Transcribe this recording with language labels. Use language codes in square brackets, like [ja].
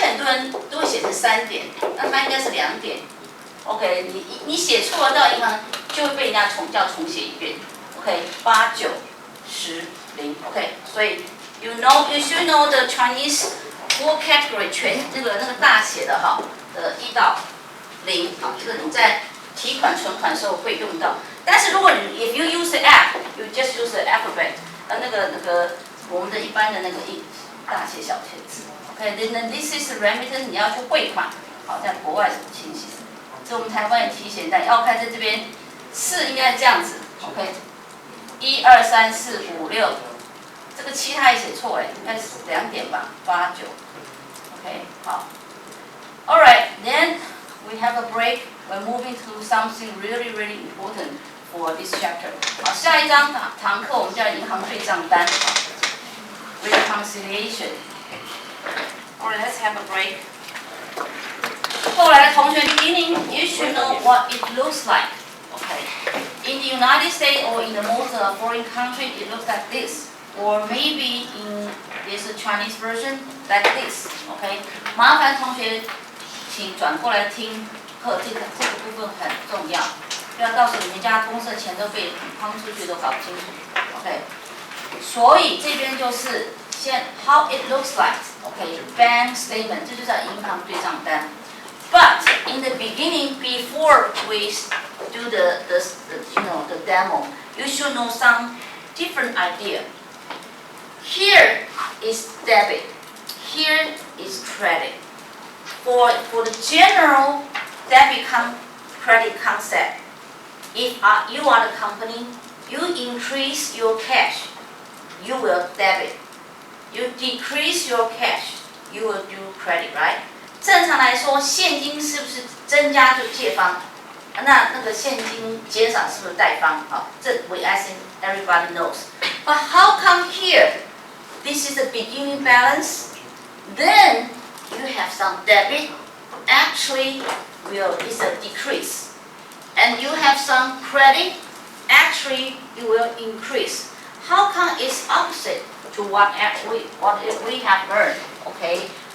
[zh] 7很多人都会写成3点，那它应该是2点。OK， 你写错了到银行就会被人家重写一遍。 OK， 8、9、10、0。 OK， 所以 [en] you should know the Chinese full category [zh] 全那个大写的哈的1到0啊，这个你在提款存款的时候会用到。但是如果你 [en] if you use the app， you just use the alphabet， [zh] 那个我们的一般的那个大写小写字。 OK， [en] then this is the remittance， [zh] 你要去汇款，好，在国外怎么情形？这我们台湾也提醒大家，要看在这边4应该是这样子 ，OK， 1、2、3、4、5、6，这个7他也写错哎，应该是2点吧，8、9 ，OK， 好 ， [en] All right，then we have a break. We're moving to something really important for this chapter. [zh] 好，下一堂课我们叫银行对账单 ，reconciliation. [en] Alright, let's have a break. [zh] 后来的同学 [en] beginning, you should know what it looks like. Okay. In the United States or in the most foreign country, it looks like this. Or maybe in this Chinese version, like this. Okay. [zh] 麻烦同学请转过来听课，这个部分很重要。不要到时候你们家公司的钱都被抛出去都搞不清楚。 OK。所以这边就是先 [en] how it looks like. [zh] Okay, bank statement， 这就叫银行对账单。 [en] But in the beginning, before we do the demo, you should know some different idea. Here is debit. Here is credit. For the general debit credit concept, if you are the company, you increase your cash, you will debit. You decrease your cash, you will do credit, right? [zh] 正常来说，现金是不是增加就借方？那个现金减少是不是贷方？好，这 [en] I think everybody knows. But how come here? This is the beginning balance. Then you have some debit. Actually, it's a decrease. And you have some credit. Actually, it will increase. How come it's opposite to what we have learned? Okay.